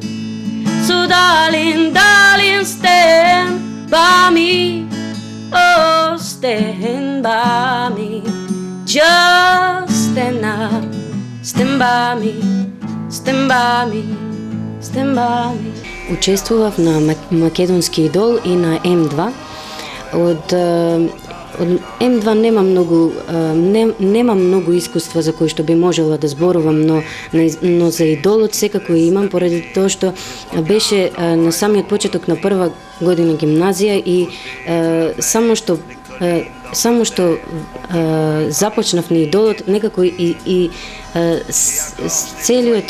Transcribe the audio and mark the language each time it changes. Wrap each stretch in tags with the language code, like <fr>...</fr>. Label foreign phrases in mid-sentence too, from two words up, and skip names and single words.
<en>So darling, darling, stand by me, oh, stand by me, just stand up, stand by me, stand by me, stand by me.</en> <mk>Учествував на Македонски идол и на М2. Од М2 нема многу искуства за кои што би можела да зборувам, но за идолот секако имам, поради тоа што беше на самиот почеток на прва година гимназија и само што започнав на идолот, некако и целиот</mk>